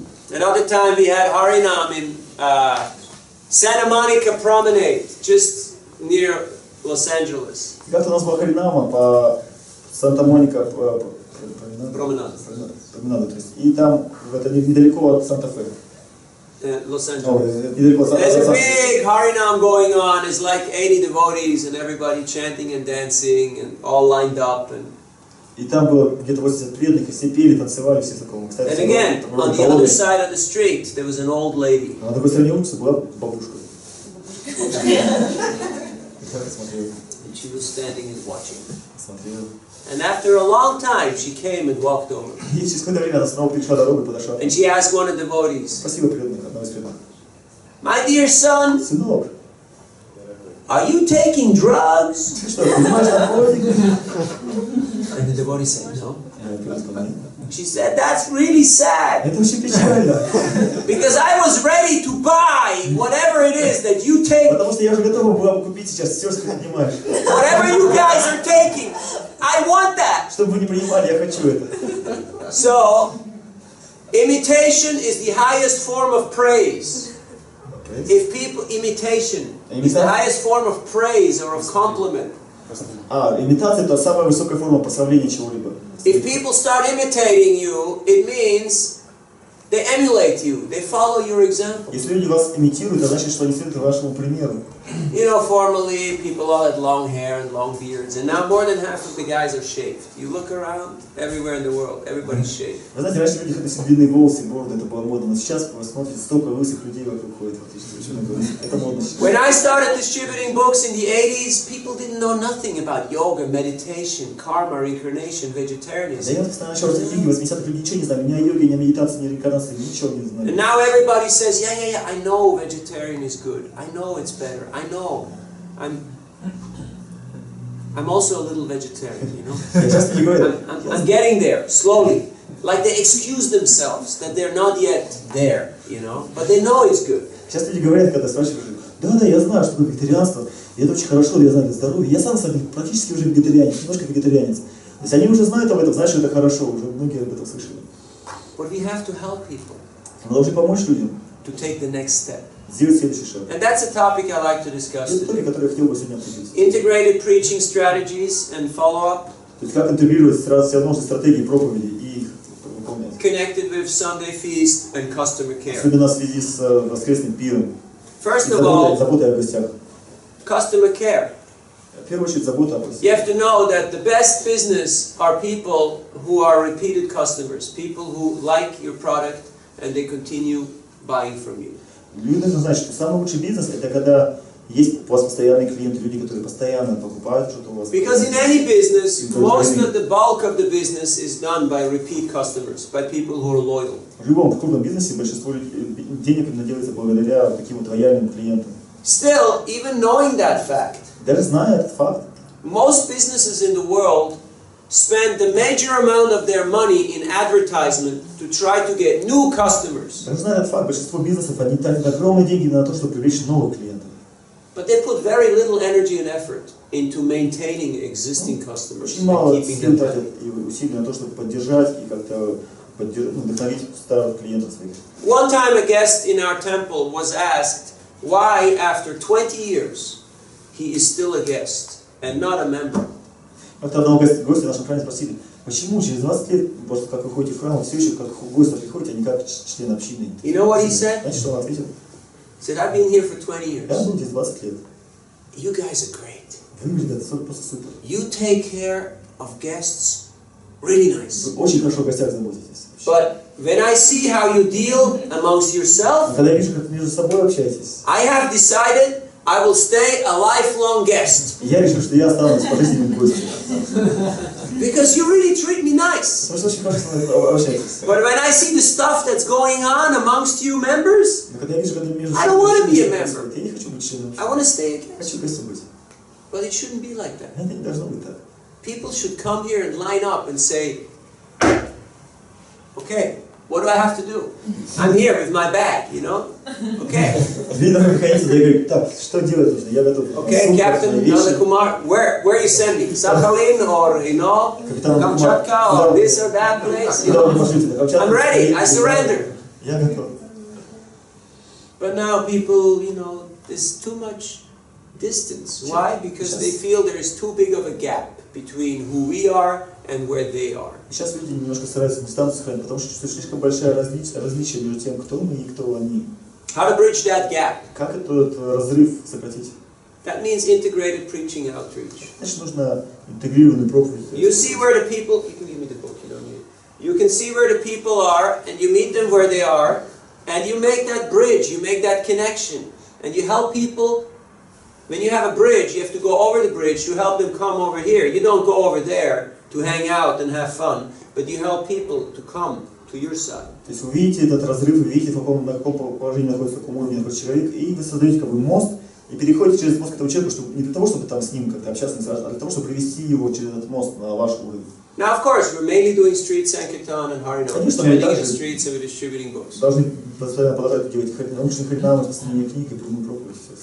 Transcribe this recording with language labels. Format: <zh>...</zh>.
<en>Another time we had Harinam in Santa Monica Promenade, just near Los Angeles.</en> <ru>Как-то у нас была Харинама по Санта-Моника променаду, то есть. И там, это недалеко от Санта-Фе.</ru> <en>Los Angeles.</en> <ru>Недалеко от</ru> <en>There's a</en> <ru>Санта-Фе.</ru> <en>big Harinam going on. It's like 80 devotees and everybody chanting and dancing and all lined up. And</en> <ru>И там было где-то 80 преданных, и все пели, танцевали, все такого.</ru> <en>And again, on the other side of the street, there was an old lady.</en> <ru>А на другой стороне улицы была бабушка.</ru> <en>And she was standing and watching.</en> <ru>Смотрела.</ru> <en>And after a long time, she came and walked over.</en> <ru>И через какое-то время она снова перешла дорогу и подошла.</ru> <en>And she asked one of the devotees,</en> <ru>Спасибо, преданных, одного из преданных.</ru> <en>My dear son,</en> <ru>Сынок,</ru> <en>are you taking drugs?</en> <ru>ты что, понимаешь наркотики?</ru> <en>And the devotee said, no.</en> <ru>Преданный сказал, нет.</ru> <en>She said, that's really sad.</en> <ru>Это очень печально.</ru> <en>Because I was ready to buy whatever it is that you take.</en> <ru>Потому что я уже готова была бы купить сейчас все, что ты принимаешь.</ru> <en>Whatever you guys are taking, I want that.</en> <ru>Чтобы вы не принимали, я хочу это.</ru> <en>So, imitation is the highest form of praise. If people, imitation is the highest form of praise or of compliment.</en> <ru>Имитация — это самая высокая форма прославления чего-либо.</ru> <en>If people start imitating you, it means they emulate you. They follow your example.</en> <ru>Если люди вас имитируют, это значит, что они следуют вашему примеру.</ru> <en>You know, formerly people all had long hair and long beards, and now more than half of the guys are shaved. You look around, everywhere in the world, everybody's shaved.</en> <ru>Вы знаете, раньше люди носили длинные волосы, бороды, это было модно, но сейчас вы смотрите, столько лысых людей вокруг ходит. Это модно.</ru> <en>When I started distributing books in the 80s, people didn't know nothing about yoga, meditation, karma, reincarnation, vegetarianism.</en> <ru>Да я начал раздать книги, 80-х люди ничего не знали, ни о йоге, ни о медитации, ни о реинкарнации, ничего не знали.</ru> <en>And now everybody says, yeah, I know vegetarian is good. I know it's better. I know. I'm also a little vegetarian, you know. I'm getting there, slowly. Like they excuse themselves that they're not yet there, you know. But they know it's good.</en> <ru>Сейчас люди говорят, когда спрашивают, да, я знаю, что такое вегетарианство, и это очень хорошо, я знаю, это здоровье. Я сам практически уже вегетарианец, немножко вегетарианец. То есть они уже знают об этом, знают, что это хорошо, уже многие об этом слышали.</ru> <en>But we have to help people.</en> <ru>Мы должны помочь людям.</ru> <en>To take the next step.</en> <ru>Сделать следующий шаг.</ru> <en>And that's a topic I like to discuss</en> <ru>Это</ru> <en>today.</en> <ru>topic, который я хотел бы сегодня обсудить.</ru> <en>Integrated preaching strategies and follow-up.</en> <ru>То есть как интегрировать всевозможные стратегии проповеди и их выполнять.</ru> <en>Connected with Sunday feast and customer care.</en> <ru>Особенно в связи с воскресным пиром.</ru> <en>First of all,</en> <ru>заботой о гостях.</ru> <en>Customer care.</en> <ru>В первую очередь забота о гостях.</ru> <en>You have to know that the best business are people who are repeated customers, people who like your product and they continue buying from you.</en> <ru>Люди должны знать, что самый лучший бизнес — это когда есть у вас постоянные клиенты, люди, которые постоянно покупают что-то у вас.</ru> <en>Because in any business, most of the bulk of the business is done by repeat customers, by people who are loyal.</en> <ru>В любом крупном бизнесе большинство денег именно делается благодаря таким вот лояльным клиентам.</ru> <en>Still, even knowing that fact,</en> <ru>даже зная этот факт,</ru> <en>most businesses in the world spend the major amount of their money in advertisement to try to get new customers.</en> <ru>Даже зная этот факт, большинство бизнесов они тратят огромные деньги на то, чтобы привлечь новых клиентов.</ru> <en>But they put very little energy and effort into maintaining existing customers</en> <ru>Очень мало</ru> <en>and keeping</en> <ru>сил</ru> <en>them</en> <ru>тратят</ru> <en>happy.</en> <ru>и усилий на то, чтобы поддержать и как-то вдохновить старых клиентов своих.</ru> <en>One time a guest in our temple was asked why after 20 years he is still a guest and not a member.</en> <ru>Как-то одного гостя в нашем храме спросили, почему через 20 лет, после как вы ходите в храм, все еще как гости приходите, а не как член общины?</ru> <en>You know what he said?</en> <ru>Знаете, что он ответил?</ru> <en>He said, I've been here for 20 years.</en> <ru>Я был здесь 20 лет.</ru> <en>You guys are great.</en> <ru>Вы, ребята, просто супер.</ru> <en>You take care of guests really nice.</en> <ru>Вы очень хорошо о гостях заботитесь.</ru> <en>But when I see how you deal amongst yourself,</en> <ru>когда я вижу, как между собой общаетесь,</ru> <en>I have decided I will stay a lifelong guest.</en> <ru>Я решил, что я останусь пожизненным гостем.</ru> <en>Because you really treat me nice.</en> <ru>Потому что очень хорошо общаетесь.</ru> <en>But when I see the stuff that's going on amongst you members,</en> <ru>Но когда я вижу, когда между</ru> <en>I don't want to be a member.</en> <ru>я не хочу быть членом.</ru> <en>I want to stay a guest.</en> <ru>Хочу гостем быть.</ru> <en>But it shouldn't be like that.</en> <ru>Это не должно быть так.</ru> <en>People should come here and line up and say, okay, what do I have to do? I'm here with my bag, you know? Okay.</en> <ru>Люди должны выходить и говорить, так, что делать нужно? Я готов.</ru> <en>Okay, Captain Nanda Kumar, where you send me? Sakhalin or, you know, Kamchatka or this or that place? You know? I'm ready, I surrender.</en> <ru>Я готов.</ru> <en>But now people, you know, there's too much distance. Why? Because they feel there is too big of a gap between who we are and where they are.</en> <ru>Сейчас люди немножко стараются дистанцию сохранить, потому что слишком большое различие между тем, кто мы и кто они.</ru> <en>How to bridge that gap?</en> <ru>Как этот разрыв сократить?</ru> <en>That means integrated preaching outreach.</en> <ru>Значит, нужно интегрированную проповедь.</ru> <en>You see where the people, you can give me the book, you don't need it. You can see where the people are, and you meet them where they are, and you make that bridge, you make that connection, and you help people. When you have a bridge, you have to go over the bridge, you help them come over here. You don't go over there to hang out and have fun, but you help people to come to your side.</en> <ru>То есть вы видите этот разрыв, вы видите, на каком положении находится, в каком уровне находится человек, и вы создаете как бы мост, и переходите через мост к этому человеку, чтобы, не для того, чтобы там с ним как-то общаться, а для того, чтобы привести его через этот мост на ваш уровень.</ru> <en>Now, of course, we're mainly doing street sankirtan and harinam, standing in the streets and we're distributing books.</en> <ru>Должны постоянно продолжать делать научные харинамы, распространение книг и прямую проповедь.</ru>